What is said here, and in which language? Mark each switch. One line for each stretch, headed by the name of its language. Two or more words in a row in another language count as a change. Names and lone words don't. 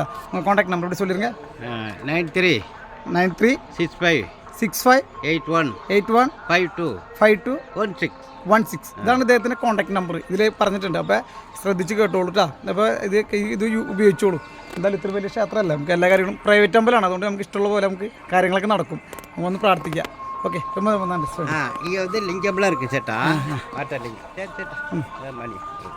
English: contact number
Malayalam: ഇവിടെ ചൊല്ലിരുங்க. 9365815216. ഇതാണ് ഇദ്ദേഹത്തിൻ്റെ
English: contact number.
Malayalam: ഇതിൽ പറഞ്ഞിട്ടുണ്ട്. അപ്പോൾ ശ്രദ്ധിച്ച് കേട്ടോളൂ കേട്ടോ. അപ്പോൾ ഇത് ഉപയോഗിച്ചോളൂ. എന്തായാലും ഇത്ര വലിയ ക്ഷേത്രമല്ല, നമുക്ക് എല്ലാ കാര്യങ്ങളും പ്രൈവറ്റ് അമ്പലമാണ്. അതുകൊണ്ട് നമുക്ക് ഇഷ്ടമുള്ള പോലെ നമുക്ക് കാര്യങ്ങളൊക്കെ നടക്കും. ഒന്ന് പ്രാർത്ഥിക്കാം. ഓക്കെ,
Tamil: ரொம்ப நன்றி. இங்கே வந்து லிங்கம்லாம் இருக்குது சேட்டா, வாட்டர் லிங்கம். சரி சேட்டா, மணி